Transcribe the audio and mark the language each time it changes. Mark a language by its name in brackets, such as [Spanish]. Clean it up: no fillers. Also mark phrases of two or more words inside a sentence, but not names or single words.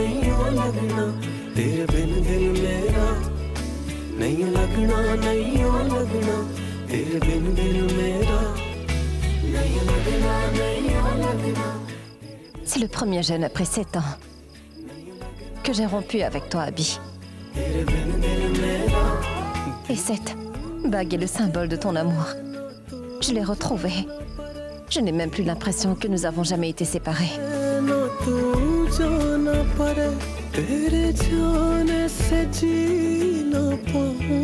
[French] C'est le premier jeûne après 7 ans que j'ai rompu avec toi, Abby. Et cette bague est le symbole de ton amour. Je l'ai retrouvée. Je n'ai même plus l'impression que nous avons jamais été séparés. [Hindi] तू जो न पड़े तेरे जाने से जी न पाऊं